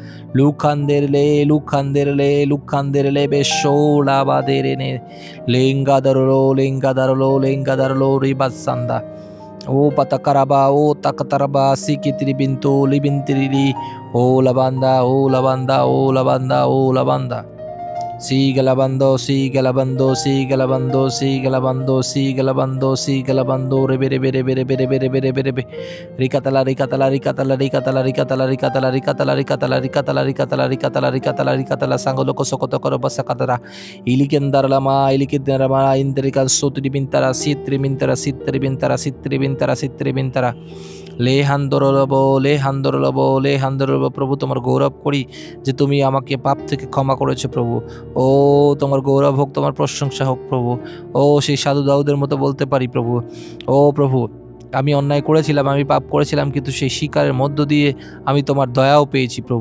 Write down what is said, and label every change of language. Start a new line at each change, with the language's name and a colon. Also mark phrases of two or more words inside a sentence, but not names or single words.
Bangla: লুখান্দেরলে বে সোলা বাদেরেনে লেঙ্গাদারলো রিবাসান্দা ও পাতাকারাবা ও তাকাতারাবা সিকিত্রি বিন্তু লিবিন্তিরি ও লাবান্দা ও লাবান্দা ও লাবান্দা ও লাবান্দা সি গেলাবান্দো সি গেলাবান্দো সি গেলাবান্দো সি গেলাবান্দো সি গেলাবান্দো সি গেলাবান্দো রেবে রেবে রেবে রেবে রেবে রেবে রেবে রেবে রিকাতালা রিকাতালা রিকাতালা রিকাতালা রিকাতালা রিকাতালা রিকাতালা রিকাতালা রিকাতালা রিকাতালা রিকাতালা রিকাতালা রিকাতালা সাঙ্গলোক সকত কর বসাকাতারা ইলিকেন্দারলামা ইলিকেন্দারমা ইন্দ্রিকা সুত্রি বিন্তারা সিত্রি বিন্তারা সিত্রি বিন্তারা সিত্রি বিন্তারা সিত্রি বিন্তারা লে হান্দরলব লে হান্দরলব লে হান্দরলব। প্রভু তোমার গৌরব করি যে তুমি আমাকে পাপ থেকে ক্ষমা করেছো প্রভু। ও তোমার গৌরব হোক, তোমার প্রশংসা হোক প্রভু। ও সেই সাধু দাউদের মতো বলতে পারি প্রভু, ও প্রভু আমি অন্যায় করেছিলাম, আমি পাপ করেছিলাম, কিন্তু সেই স্বীকারের মধ্য দিয়ে আমি তোমার দয়াও পেয়েছি প্রভু।